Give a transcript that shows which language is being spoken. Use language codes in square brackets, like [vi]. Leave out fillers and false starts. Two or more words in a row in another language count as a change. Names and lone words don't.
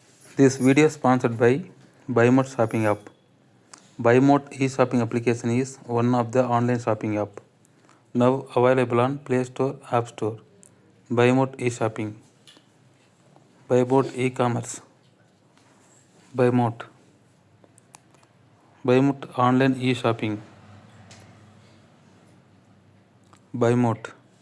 [en] This video is sponsored by BuyMote shopping app. BuyMote e-shopping application is one of the online shopping app now available on Play Store, App Store. BuyMote e-shopping, BuyMote e-commerce, BuyMote, BuyMote online e-shopping, BuyMote.